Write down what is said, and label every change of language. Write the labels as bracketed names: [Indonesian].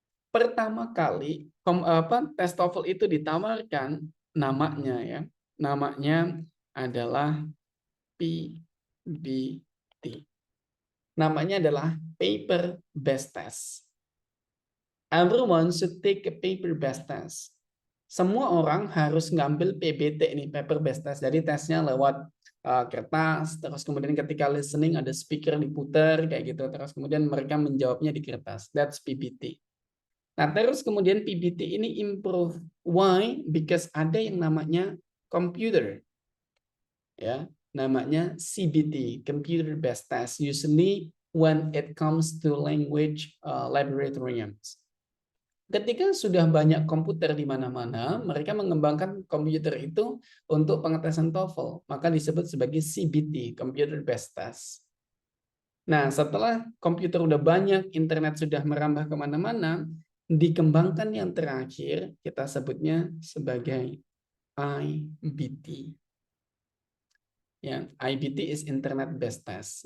[Indonesian] Pertama kali tes TOEFL itu ditawarkan namanya ya, namanya adalah PBT. Namanya adalah Paper Based Test. [English] Everyone should take a paper based test. [Indonesian] Semua orang harus ngambil PBT ini, paper based test. Jadi tesnya lewat kertas, terus kemudian ketika listening ada speaker diputar kayak gitu, terus kemudian mereka menjawabnya di kertas. [English] That's PBT. [Indonesian] Nah, terus kemudian PBT ini improve. [English] Why? [Indonesian] Because ada yang namanya computer. Ya, namanya CBT, computer based test. [English] Usually when it comes to language laboratoriums. [Indonesian] Ketika sudah banyak komputer di mana-mana, mereka mengembangkan komputer itu untuk pengetesan TOEFL, maka disebut sebagai CBT, Computer Based Test. Nah, setelah komputer udah banyak, internet sudah merambah kemana-mana, dikembangkan yang terakhir, kita sebutnya sebagai IBT. [English] Ya, IBT is Internet Based Test.